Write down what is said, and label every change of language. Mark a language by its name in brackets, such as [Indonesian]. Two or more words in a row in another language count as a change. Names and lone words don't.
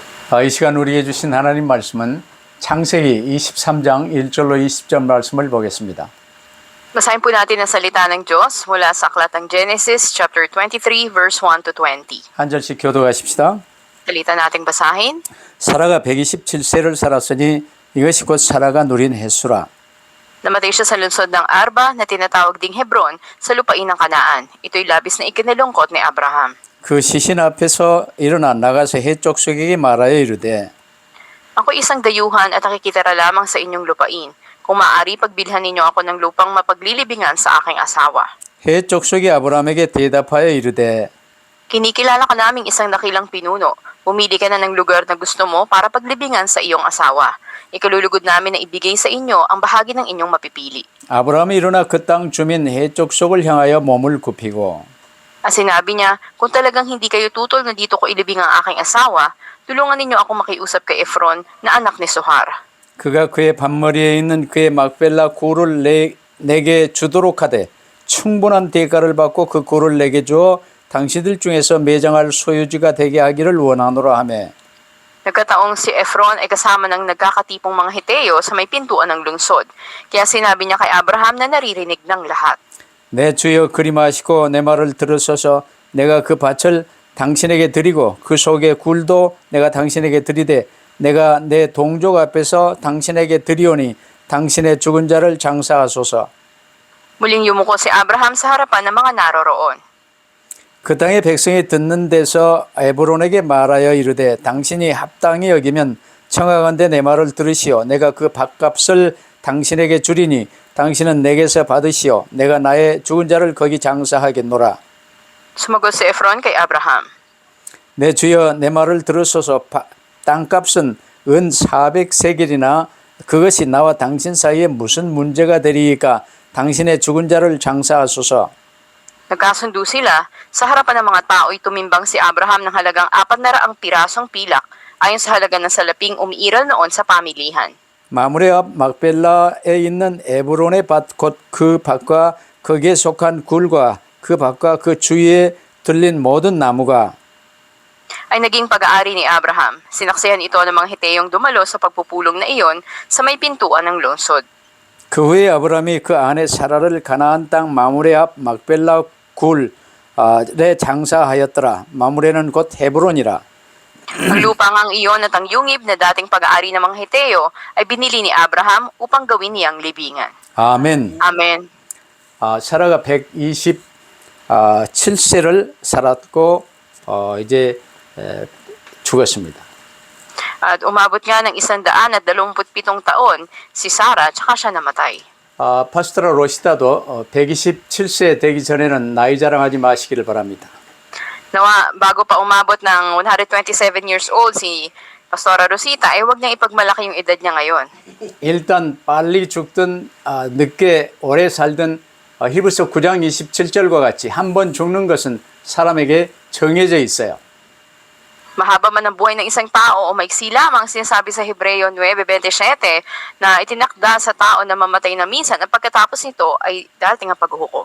[Korean] 이 시간 우리에게 주신 하나님 말씀은 창세기 23장 1절로 20절 말씀을 보겠습니다. [Filipino] Basahin po natin ang salita ng Diyos mula sa aklat ng Genesis [English] chapter 23 verse 1 to 20. [Korean] 한 절씩 교도하십시다. [Filipino] Salita nating basahin. [Korean] 사라가 127세를 살았으니 이것이 곧 사라가 누린 횟수라. [Filipino] Namatay siya sa lungsod ng Arba na tinatawag ding Hebron sa lupain ng Kanaan. Ito'y labis na ikinalungkot ni Abraham. [Korean] 그 시신 앞에서 일어나 나가서 해족속에게 말하여 이르되 [Filipino] Ako isang dayuhan at nakikitira lamang sa inyong lupain. Kung maaari, pagbilhan ninyo ako ng lupang mapaglilibingan sa aking asawa. [Korean] 해족속이 아브라함에게 대답하여 이르되 [Filipino] Kinikilala ka naming isang dakilang pinuno. Pumili ka na ng lugar na gusto mo para paglibingan sa iyong asawa. Ikalulugod namin na ibigay sa inyo ang bahagi ng inyong mapipili. [Korean] 아브라함이 일어나 그 땅 주민 해족속을 향하여 몸을 굽히고 [Filipino] At sinabi niya, kung talagang hindi kayo tutol na dito ko ilibing ang aking asawa, tulungan ninyo ako makiusap kay Efron na anak ni Sohar. [Korean] 그가 그의 반머리에 있는 그의 막벨라 굴을 내게 주도록 하되 충분한 대가를 받고 그 굴을 내게 주어 당신들 중에서 매장할 소유지가 되게 하기를 원하노라 하매 [Filipino] Nagkataong si Efron ay kasama ng nagkakatipong mga Hiteo sa may pintuan ng lungsod. Kaya sinabi niya kay Abraham na naririnig ng lahat. [Korean] 내 주여 그리마시고 내 말을 들으소서 내가 그 밭을 당신에게 드리고 그 속의 굴도 내가 당신에게 드리되 내가 내 동족 앞에서 당신에게 드리오니 당신의 죽은 자를 장사하소서. [Filipino] Muling yumuko si Abraham sa harapan ng mga naroroon. [Korean] 그 땅의 백성이 듣는 데서 에브론에게 말하여 이르되 당신이 합당히 여기면 청하건대 내 말을 들으시오. 내가 그 밭값을 당신에게 주리니 당신은 내게서 받으시오. 내가 나의 죽은 자를 거기 장사하겠노라. [Filipino] Sumagot si Efron kay Abraham. [Korean] 내 주여 내 말을 들으소서. 땅값은 은 400세겔이나 그것이 나와 당신 사이에 무슨 문제가 되리이까. 당신의 죽은 자를 장사하소서. [Filipino] Nagkasundo sila. Sa harapan ng mga tao'y tumimbang si Abraham ng halagang 400 pirasong pilak ayon sa halaga ng salaping umiiral noon sa pamilihan. [Korean] 마므레 앞 막벨라에 있는 에브론의 밭 곧 그 밭과 거기에 속한 굴과 그 밭과 그 주위에 들린 모든 나무가 [Filipino] Ay naging pag-aari ni Abraham. Sinaksihan ito ng mga Hiteyong dumalo sa pagpupulong na iyon sa may pintuan ng lungsod. [Korean] 그 후에 아브라함이 그 아내 사라를 가나안 땅 마므레 앞 막벨라 굴에 장사하였더라. 마므레는 곧 헤브론이라. [Filipino] Ang lupang ang iyon at ang yungib na dating pag-aari ng mga Hiteo ay binili ni Abraham upang gawin niyang libingan. [Korean] 아멘. [Filipino] Amen. [Korean] 사라가 127세를 살았고 이제 죽었습니다. [Filipino] At umabot nga ng 127 taon si Sarah tsaka siya namatay. [Korean] 파스토라 로시다도 127세 되기 전에는 나이 자랑하지 마시기를 바랍니다. [Filipino] Nawa, bago pa umabot ng 127 [English] years old [Filipino] si Pastora Rosita, ay huwag niyang ipagmalaki yung edad niya ngayon. [Korean] 일단 빨리 죽든 늦게 오래 살든 히브리서 9장 27절과 같이 한 번 죽는 것은 사람에게 정해져 있어요. [Filipino] Mahaba man ang buhay ng isang tao o maiksi lamang sinasabi sa Hebreo 9:27 na itinakda sa tao na mamatay na minsan at pagkatapos nito ay darating ang paghuhukom.